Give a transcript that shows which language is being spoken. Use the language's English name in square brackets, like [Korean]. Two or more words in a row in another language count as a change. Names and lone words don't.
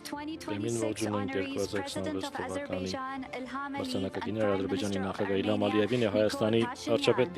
[Armenian] Բեմին 2026 ողջունենք [English] honorees 2026 President of [Armenian] թվականի [English] Azerbaijan Ilham Aliyev and [Armenian] մրցանակակիրները [English] Prime [Armenian] Ադրբեջանի [English] Minister of [Armenian] նախագահ Իլհամ [English] Armenia [Armenian] Ալիևին եւ [English] Nikol [Armenian] Հայաստանի վարչապետ [English] Pashinyan.